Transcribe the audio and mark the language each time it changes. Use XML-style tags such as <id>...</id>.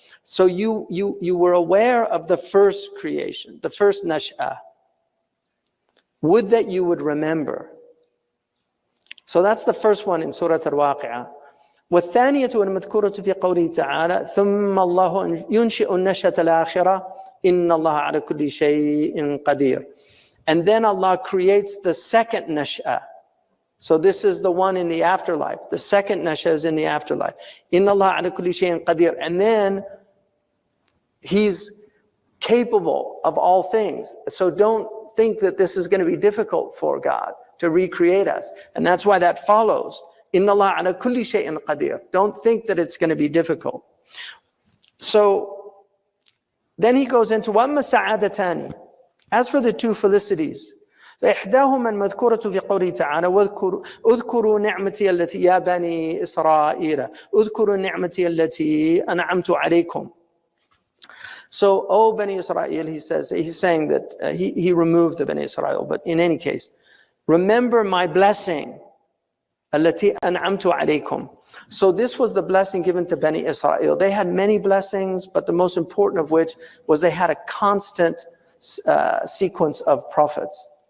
<en>So you were aware of the first creation, the first نشأة. Would that you would remember. So that's the first one in Surah Al-Waqi'ah.</en> <ar>والثانية المذكورة في قوله تعالى ثم الله ينشئ النشأة الآخرة إن الله على كل شيء قدير.</ar> <en>And then Allah creates the second nash'ah. So this is the one in the afterlife. The second nash'ah is in the afterlife.</en> <ar>إن الله على كل شيء قدير.</ar> <en>And then He's capable of all things. So don't think that this is going to be difficult for God to recreate us. And that's why that follows.</en> <ar>إن الله على كل شيء قدير.</ar> <en>Don't think that it's going to be difficult. So then he goes into</en> <ar>وَأَمَّا السَّعَادَتَانِ.</ar> <en>As for the two felicities,</en> <ar>فإحداهما المذكورة في قوله تعالى اذكروا نعمتي التي يا بني إسرائيل اذكروا نعمتي التي أنعمت عليكم.</ar> <en>So, O Bani Israel, he says, he's saying that he removed the Bani Israel, but in any case, remember my blessing</en> <ar>التي أنعمت عليكم.</ar> <en>So this was the blessing given to Bani Israel. They had many blessings, but the most important of which was they had a constant sequence of prophets.</en>